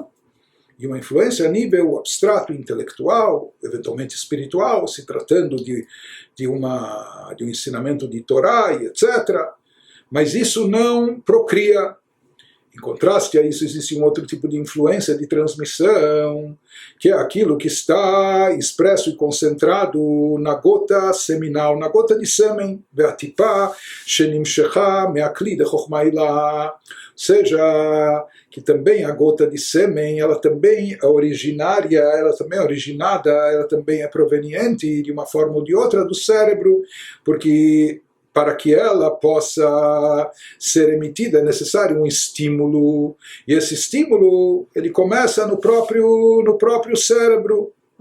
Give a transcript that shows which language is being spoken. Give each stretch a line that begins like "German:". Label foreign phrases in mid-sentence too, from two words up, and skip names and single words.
Portuguese: E uma influência a nível abstrato, intelectual, eventualmente espiritual, se tratando de um ensinamento de Torá e etc. Mas isso não procria. Em contraste a isso, existe um outro tipo de influência de transmissão, que é aquilo que está expresso e concentrado na gota seminal, na gota de sêmen,
Aramaic: והטיפה שנמשכה מעקלי ד חכמה עילאה.
Portuguese: Ou seja, que também a gota de sêmen, ela também é originária, ela também é originada, ela também é proveniente de uma forma ou de outra do cérebro, porque para que ela possa ser emitida é necessário um estímulo, e esse estímulo ele começa no próprio cérebro.